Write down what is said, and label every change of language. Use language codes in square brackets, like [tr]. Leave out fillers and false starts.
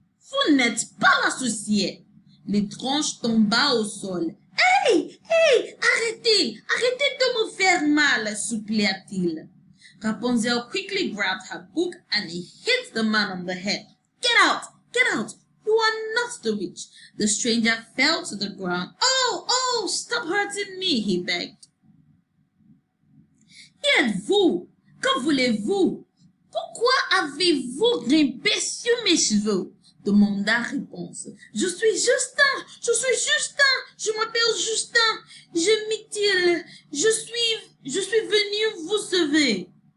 [fr] Vous n'êtes pas la sorcière. L'étrange tomba au sol. Hey! Hey! Arrêtez! Arrêtez de me faire mal, supplia-t-il. [en] Rapunzel quickly grabbed her book and hit the man on the head. Get out! Get out! You are not the witch. The stranger fell to the ground. Oh, stop hurting me, he begged. [fr] Qui êtes-vous? Que voulez-vous? Pourquoi avez-vous grimpé sur mes cheveux? Demanda Réponse. Je suis Justin, je m'appelle Justin, je m'y-t-il, je suis venu vous sauver.